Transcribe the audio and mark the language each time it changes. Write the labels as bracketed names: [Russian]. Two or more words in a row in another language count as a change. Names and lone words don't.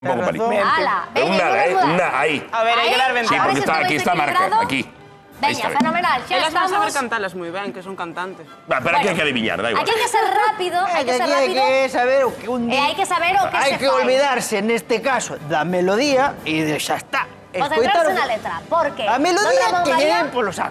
[Spanish] Un poco palito. Ala, Un nada, ¿eh? Un nada, ahí. [Galician] A ver, hai que dar [Spanish] Sí, ventaja. porque está, aquí está marca, aquí. Ahí [Galician] Veña, está. fenomenal, xa Elas van saber estamos. cantalas moi ben, que son cantantes. [Spanish] Va, pero aquí hay que adivinar, da igual. [Galician] Aquí hai que ser rápido, hai que ser Aquí hai rápido. que saber o que un E hai que saber o que Hai se que fai. olvidarse, neste caso, da melodía e xa está. Concentrarse na letra, porque A melodía Don Ramón que lle María- den polo saco.